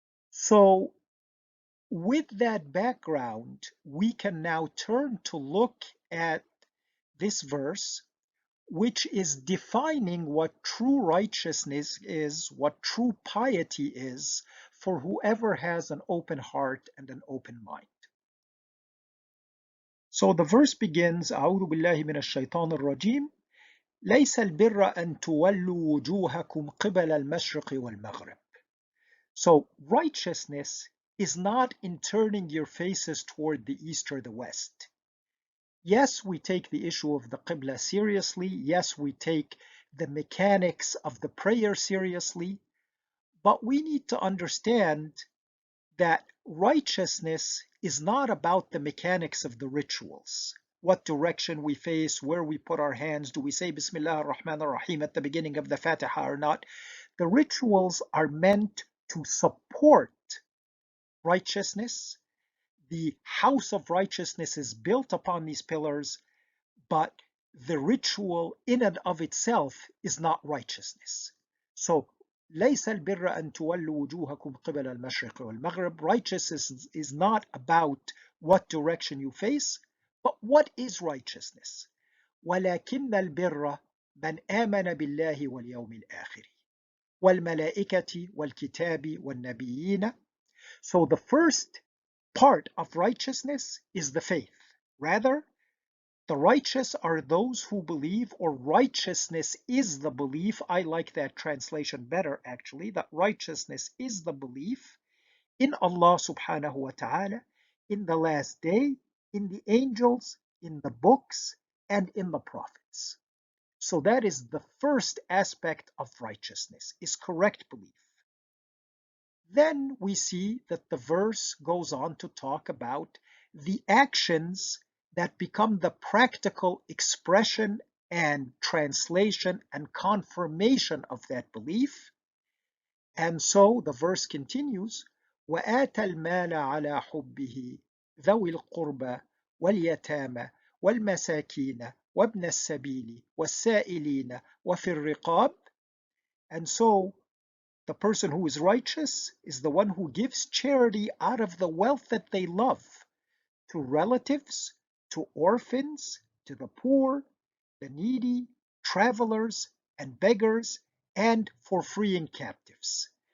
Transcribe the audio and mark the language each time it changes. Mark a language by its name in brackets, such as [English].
[English] So with that background, we can now turn to look at this verse, which is defining what true righteousness is, what true piety is, for whoever has an open heart and an open mind. So the verse begins, [Arabic] أعوذ بالله من الشيطان الرجيم ليس البر أن تولوا وجوهكم قبل المشرق والمغرب. [English] So righteousness is not in turning your faces toward the east or the west. Yes, we take the issue of the Qibla seriously. Yes, we take the mechanics of the prayer seriously. But we need to understand that righteousness is not about the mechanics of the rituals. What direction we face, where we put our hands, do we say Bismillah ar-Rahman ar-Rahim at the beginning of the Fatiha or not? The rituals are meant to support righteousness. The house of righteousness is built upon these pillars, but the ritual in and of itself is not righteousness. [Arabic] So ليس البر أن تولوا وجوهكم قبل المشرق والمغرب. [English] Righteousness is not about what direction you face, but what is righteousness. [Arabic] ولكن البر من آمن بالله واليوم الآخر والملائكة والكتاب والنبيين. [English] So the first part of righteousness is the faith. Rather, the righteous are those who believe, or righteousness is the belief. I like that translation better, actually, that righteousness is the belief in Allah subhanahu wa ta'ala, in the last day, in the angels, in the books, and in the prophets. So that is the first aspect of righteousness, is correct belief. Then we see that the verse goes on to talk about the actions that become the practical expression and translation and confirmation of that belief. And so the verse continues, [Arabic] وَآتَ الْمَالَ عَلَى حُبِّهِ ذَوِي الْقُرْبَى وَالْيَتَامَى وَالْمَسَاكِينَ وَابْنَ السَّبِيلِ وَالسَّائِلِينَ وَفِي الرِّقَابِ. [English] And so the person who is righteous is the one who gives charity out of the wealth that they love to relatives, to orphans, to the poor, the needy, travelers, and beggars, and for freeing captives.